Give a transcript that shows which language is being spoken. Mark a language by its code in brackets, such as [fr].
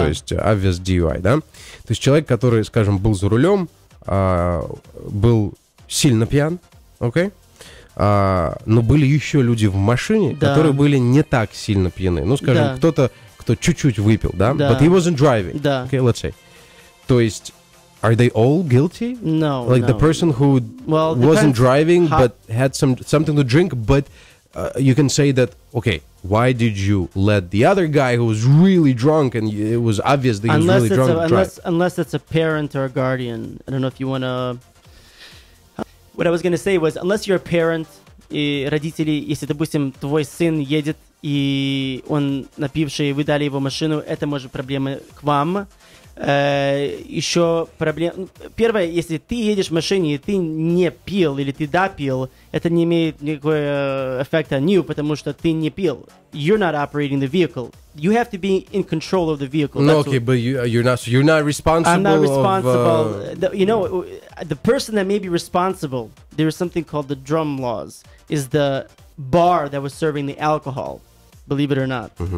[ru] То есть [en] obvious DUI, [ru] да? То есть человек, который, скажем, был за рулем, был сильно пьян, окей? Но были еще люди в машине, которые были не так сильно пьяны. Ну, скажем, кто-то, кто чуть-чуть выпил, да? [en] But he wasn't driving. Okay, let's say. [ru] То есть, [en] are they all guilty? No. Like the person who wasn't driving but had something to drink, but you can say that, okay, why did you let the other guy who was really drunk and it was obvious that he was really drunk drive? Unless it's a parent or a guardian. I don't know if you want to... What I was going to say was, unless you're a parent, [ru] и родители, если, допустим, твой сын едет, и он напивший, вы дали его машину, это может проблема к вам. Еще проблема... Первое, если ты едешь в машине, и ты не пил, или ты допил, это не имеет никакого эффекта на [en] you, [ru] потому что ты не пил. [en] You're not operating the vehicle. You have to be in control of the vehicle. No, okay, but you're not responsible. I'm not responsible. You know, the person that may be responsible, there is something called the drum laws, is the bar that was serving the alcohol, believe it or not.